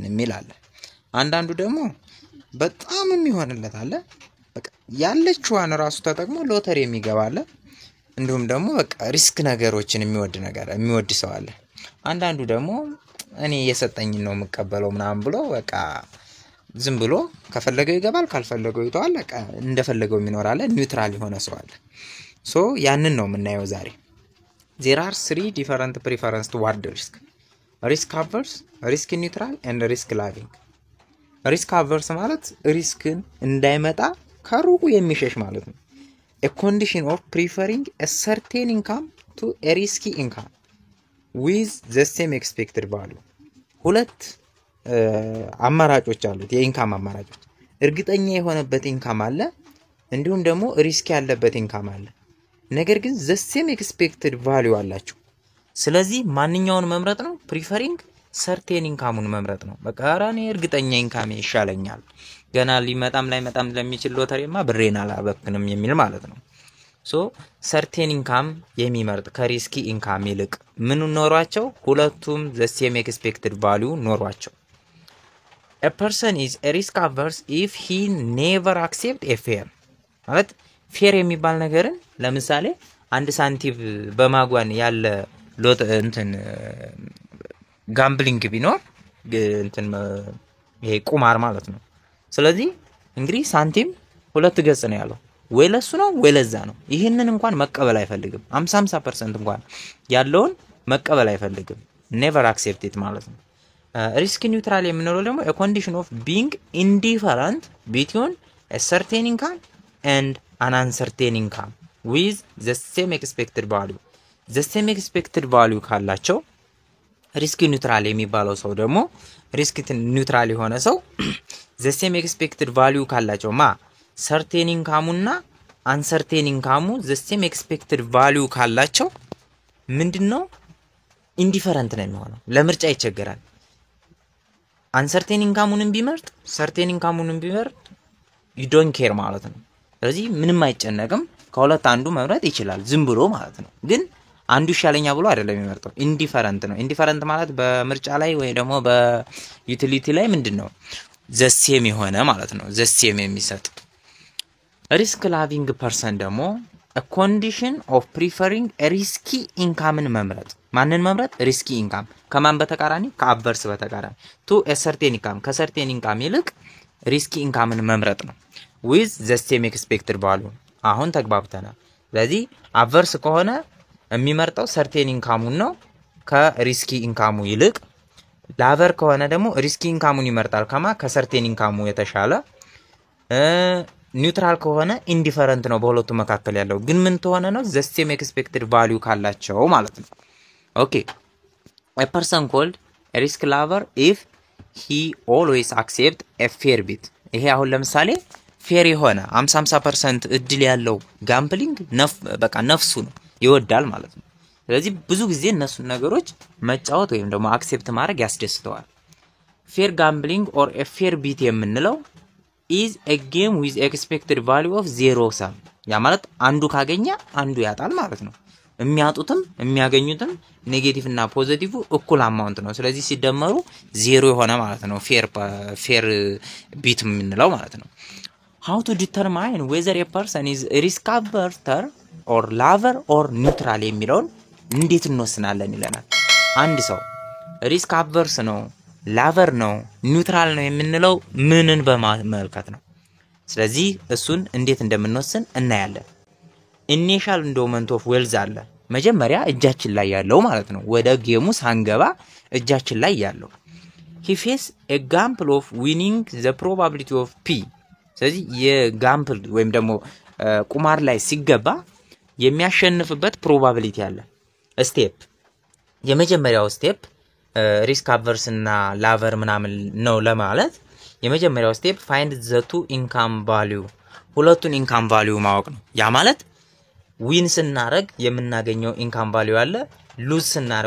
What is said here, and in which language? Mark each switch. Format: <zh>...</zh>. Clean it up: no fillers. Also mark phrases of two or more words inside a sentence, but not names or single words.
<am>የሚል አለ አንዳንዱ ደግሞ በጣም የሚሆንለት አለ በቃ ያለችዋን ራሱ ተጠቅሞ ሎተሪ የሚገባ አለ እንዲሁም ደግሞ በቃ ሪስክ ነገሮችን የሚወድ ሰው አለ አንዳንዱ ደግሞ እኔ የሰጠኝን ነው የምቀበለው ምናምን ብሎ በቃ ዝም ብሎ ከፈለገው ይገባል ካልፈለገው ይተዋል በቃ እንደፈለገው የሚኖር አለ ኒውትራል የሆነ ሰው አለ ሶ ያንን ነው የምናየው ዛሬ</am> <en>there are three different preference toward risk averse risk neutral and risk loving risk averse</en> <am>ማለት ሪስክን እንዳይመጣ ከሩቁ የሚሸሽ ማለት ነው</am> <en>a condition of preferring a certain income to a risky income with the same expected value</en> <am>ሁለት አማራጮች አሉት የኢንካም አማራጮች እርግጠኛ የሆነበት ኢንካም አለ እንዲሁም ደግሞ ሪስክ ያለበት ኢንካም አለ ነገር ግን</am> <en>the same expected value</en> <am>አላቸው ስለዚህ ማንኛውን መምረጥ ነው</am> <en>preferring certain</en> <am>income መምረጥ ነው በቃ አራኔ እርግጠኛ ኢንካም ይሻለኛል ገና ሊመጣም ላይመጣም ለሚችል ሎተሪማ ብሬን አላበክንም የሚል ማለት ነው ሶ</am> <en>certain income</en> <am>የሚመርጥ ከሪስኪ ኢንካም ይልቅ ምን ኖሯቸው ሁለቱም</am> <en>the same expected value</en> <am>ኖሯቸው</am> <en>a person is a risk averse if he never accept a fair</en> <am>ማለት ፌር የሚባል ነገርን ለምሳሌ አንድ ሳንቲም በማጓን ያለ ሎት ጋምብሊንግ ቢኖር ይሄ ቁማር ማለት ነው ስለዚህ እንግዲህ ሳንቲም ሁለት ገጽ ነው ያለው ወይ ለሱ ነው ወይ ለዛ ነው ይሄንን እንኳን መቀበል አይፈልግም 50% እንኳን ያለውን መቀበል አይፈልግም</am> <en>never accept it</en> <am>ማለት ነው</am> <en>risk neutral</en> <am>የምንለው ደግሞ</am> <en>a condition of being indifferent between a certain income and an uncertain income with the same expected value ካላቸው risk neutral</en> <am>የሚባለው ሰው ደግሞ</am> <en>risk neutral</en> <am>የሆነ ሰው</am> <en>the same expected value ካላቸው certain income እና uncertain income the same expected value</en> <am>ካላቸው ምንድነው</am> <en>indifferent</en> <am>ነው የሚሆነው ለምርጫ ይቸገራል</am> <en>uncertain income</en> <am>ቢመርጥ</am> <en>certain income</en> <am>ቢመርጥ</am> <en>you don't care</en> <am>ማለት ነው ስለዚህ ምንም አይጨነቅም ከሁለት አንዱ መምረጥ ይችላል ዝም ብሎ ማለት ነው ግን አንዱ ይሻለኛ ብሎ አይደለም የሚመርጠው ኢንዲፈረንት ነው ኢንዲፈረንት ማለት በምርጫ ላይ ወይ ደግሞ በዩቲሊቲ ላይ ምንድነው</am> <en>the same</en> <am>የሆነ ማለት</am> <en>ነው the same የሚሰጥ risk loving person ደግሞ a condition of preferring a risky income</en> <am>መምረጥ ማንን መምረጥ</am> <en>risky income</en> <am>ከማን በተቃራኒ ከአቨርስ በተቃራኒ</am> <en>to a certain income</en> <am>ከ</am> <en>certain income</en> <am>ይልቅ risky income መምረጥ ነው</am> <en>with the same expected value</en> <am>አሁን ተግባብተናል ስለዚህ አቨርስ ከሆነ የሚመርጠው</am> <en>certain income</en> <am>ነው ከሪስኪ ኢንካሙ ይልቅ ላቨር ከሆነ ደግሞ ሪስኪ ኢንካሙን ይመርጣል ከ</am> <en>certain income</en> <am>የተሻለ ኒውትራል ከሆነ ኢንዲፈረንት ነው በሁለቱ መካከል ያለው ግን ምን ተሆነ ነው</am> <en>the same expected value</en> <am>ካላቸው ማለት ነው ኦኬ</am> <en>a person called a risk lover if he always accept a fair bit</en> <am>ይሄ አሁን ለምሳሌ ፌር የሆነ 50% እድል ያለው ጋምብሊንግ በቃ ነፍሱ ነው ይወዳል ማለት ነው ስለዚህ ብዙ ጊዜ እነሱ ነገሮች መጫወት ወይም ደግሞ አክሴፕት ማድረግ ያስደስተዋል</am> <en>fair gambling or a fair bet</en> <am>የምንለው</am> <en>is a game with expected value of 0 sum</en> <am>ያ ማለት አንዱ ካገኘ አንዱ ያጣል ማለት ነው የሚያጡትም የሚያገኙትም ኔጌቲቭ እና ፖዚቲቭ እኩል አማውንት ነው ስለዚህ ሲደመሩ 0 የሆነ ማለት ነው</am> <en>fair bet</en> <am>የምንለው ማለት ነው</am> <en>how to determine whether a person is risk averse or lover or neutral</en> <am>የሚለውን እንዴት እንወስናለን ይለናል አንድ ሰው</am> <en>risk averse</en> <am>ነው lover ነው neutral ነው የምንለው ምንን በማመልከት ነው ስለዚህ እሱን እንዴት እንደምንወስን እናያለን</am> <en>initial endowment of wealth</en> <am>አለ መጀመሪያ እጃችን ላይ ያለው ማለት ነው ወደ ጌሙ ሳንገባ እጃችን ላይ ያለው</am> <en>he face a gamble of winning the probability of p</en> <am>ስለዚህ የጋምብል ወይም ደግሞ ቁማር ላይ ሲገባ የሚያሸንፍበት ፕሮባቢሊቲ አለ ስቴፕ የመጀመሪያው ስቴፕ</am> <en>risk averse</en> <am>እና ላቨር ምናምን ነው ለማለት የመጀመሪያው ስቴፕ</am> <en>find the two income value</en> <am>ሁለቱን</am> <en>income value</en> <am>ማወቅ ነው። ያ ማለት ዊን ስናረግ የምናገኘው</am> <en>income value</en> <am>አለ፣ ሉዝ ስናረግ</am>